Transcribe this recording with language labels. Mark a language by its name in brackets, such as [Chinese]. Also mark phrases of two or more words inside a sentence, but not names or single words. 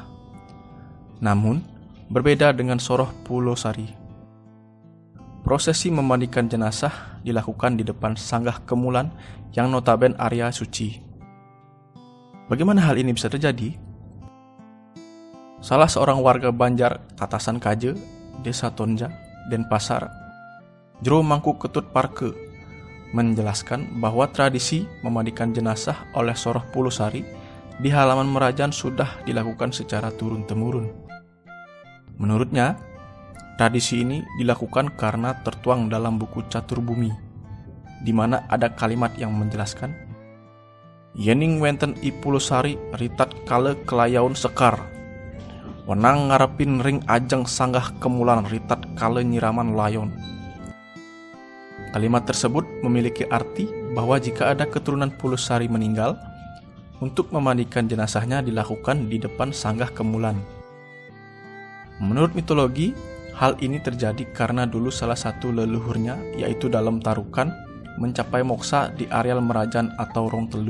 [Indonesian] Namun, berbeda dengan Soroh Pulo Sari. Prosesi memandikan jenazah dilakukan di depan Sanggah Kemulan yang notaben area suci. Bagaimana hal ini bisa terjadi? Salah seorang warga Banjar Tatasan Kaje, Desa Tonja, Denpasar, Jero Mangku Ketut Parke, menjelaskan bahwa tradisi memandikan jenazah oleh Soroh Pulo Sari di halaman Merajan sudah dilakukan secara turun-temurun. Menurutnya, tradisi ini dilakukan karena tertuang dalam buku Catur Bumi, di mana ada kalimat yang menjelaskan, [Balinese] "Yening wenten I Pulo Sari ritat kale kelayaun sekar, wenang ngarepin ring ajeng Sanggah Kemulan ritat kale nyiraman layon." [Indonesian] Kalimat tersebut memiliki arti bahwa jika ada keturunan Pulo Sari meninggal, untuk memandikan jenazahnya dilakukan di depan Sanggah Kemulan. Menurut mitologi, hal ini terjadi karena dulu salah satu leluhurnya, yaitu Dalem Tarukan, mencapai moksa di areal Merajan atau Rong Telu.